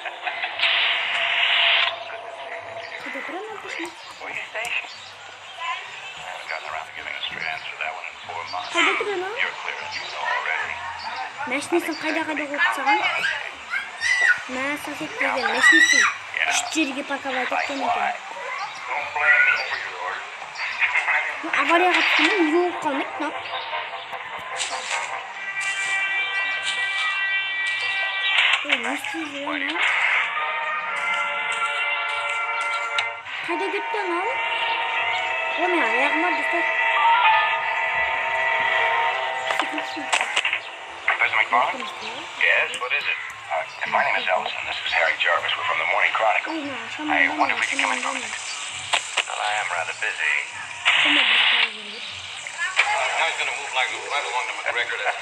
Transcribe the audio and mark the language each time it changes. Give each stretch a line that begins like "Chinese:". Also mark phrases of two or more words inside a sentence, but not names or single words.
English: What do you say? I haven't gotten around to giving a straight answer to that one in 4 months. You're clear as you know already.
Kazakh: Мәшінесін қайда қойып саған? Сосед деген мәшінесін үш жерге парковать еткен екен. Аварияға түскенде не болып қалмайды,
English: Why do you...
Turkish: Kayda gitti lan. O ne ayağıma düştü.
English: Mr. McFarland? Yes, what is it? My name is Ellison. This is Harry Jarvis. We're from the Morning Chronicle. I wonder if we can come in for a minute. Well, I am rather busy. Now he's going to move like right along to McGregor.